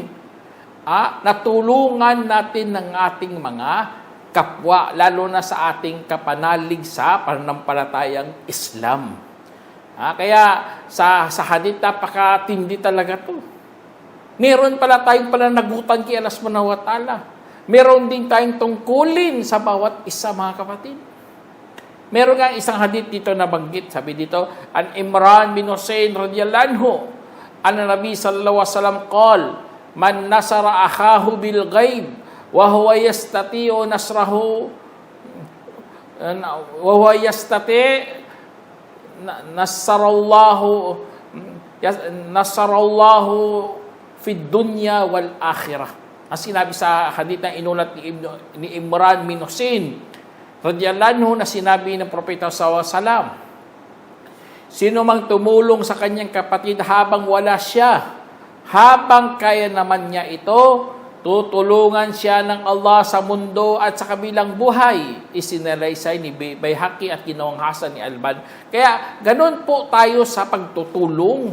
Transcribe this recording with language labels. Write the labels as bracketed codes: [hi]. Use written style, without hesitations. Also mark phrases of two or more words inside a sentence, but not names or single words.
[tl] Natulungan natin ng ating mga kapwa, lalo na sa ating kapanalig sa pananampalatayang Islam. Kaya sa hadith, napakatindi talaga to. Meron pala tayong pananagutan kay Allah [ar] سبحانه وتعالى. [tl] Meron din tayong tungkulin sa bawat isa, mga kapatid. Meron nga isang hadith dito na banggit. Sabi dito, [ar] عن عمران بن حصين رضي الله عنه، النبي صلى الله عليه وسلم قال، من نصر أخاه بالغيب وهو يستطيع نصره وهو يستطيع نصره الله في الدنيا والآخرة. [tl] Ang sinabi sa hadith na inulat ni Imran bin Husayn [ar] رضي الله عنه, [tl] na sinabi ng propeta [ar] صلى الله عليه وسلم, [tl] sino mang tumulong sa kanyang kapatid habang wala siya, habang kaya naman niya ito, tutulungan siya ng Allah sa mundo at sa kabilang buhay. Isinalaysay ni Baihaqi at ginawang hasan ni Alban. Kaya ganun po tayo sa pagtutulong.